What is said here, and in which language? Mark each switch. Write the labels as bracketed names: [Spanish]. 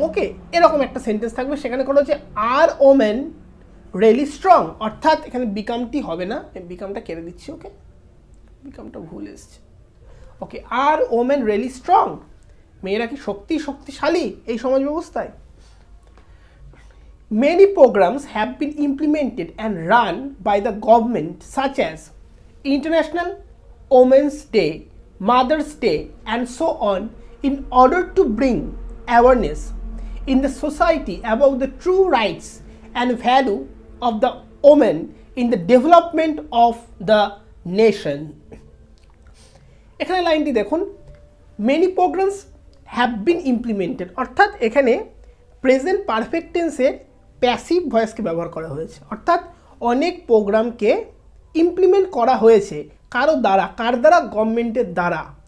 [Bangla] ওকে, এরকম একটা সেন্টেন্স থাকবে, সেখানে কোনো হচ্ছে [English] আর women really strong, [Bangla] অর্থাৎ এখানে বিকামটি হবে না, বিকামটা কেটে দিচ্ছি। ওকে, বিকামটা ভুল এসছে। ওকে, [English] আর women really strong, [Bangla] মেয়েরা কি শক্তিশালী এই সমাজ ব্যবস্থায়? [English] Many programs have been implemented and run by the government such as International Women's Day, Mother's Day and so on in order to bring awareness in the society about the true rights and value of the woman in the development of the nation. [Bangla] এখানে লাইনটি দেখুন, [English] many programs have been implemented, [Bangla] অর্থাৎ এখানে present perfect টেন্সের passive ভয়েসকে ব্যবহার করা হয়েছে, অর্থাৎ অনেক প্রোগ্রামকে ইমপ্লিমেন্ট করা হয়েছে কার দ্বারা? গভর্নমেন্টের দ্বারা।